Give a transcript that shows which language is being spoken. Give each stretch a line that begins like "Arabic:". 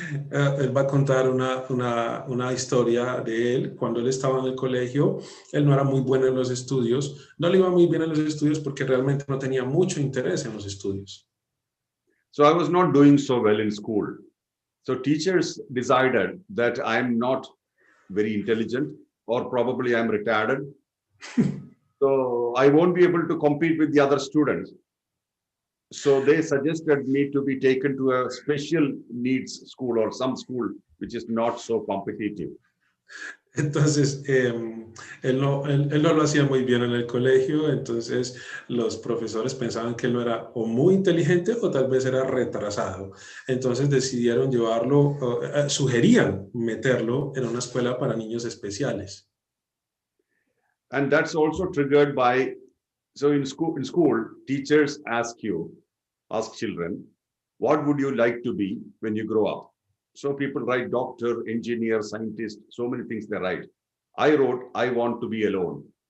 Spanish: Él va a contar una historia de él. Cuando él estaba en el colegio, él no era muy bueno en los estudios. No le iba muy bien en los estudios porque realmente no tenía mucho interés en los estudios.
English: So I was not doing so well in school. So teachers decided that I'm not very intelligent, or probably I'm retarded. So I won't be able to compete with the other students. So they suggested me to be taken to a special needs school or some school which is not so competitive.
Spanish: Entonces, él no lo hacía muy bien en el colegio, entonces los profesores pensaban que él no era o muy inteligente o tal vez era retrasado. Entonces decidieron llevarlo, sugerían meterlo en una escuela para niños especiales.
English: And that's also triggered by, so in school, teachers ask children, what would you like to be when you grow up? So people write doctor, engineer, scientist, so many things they write. I wrote, I want to be alone.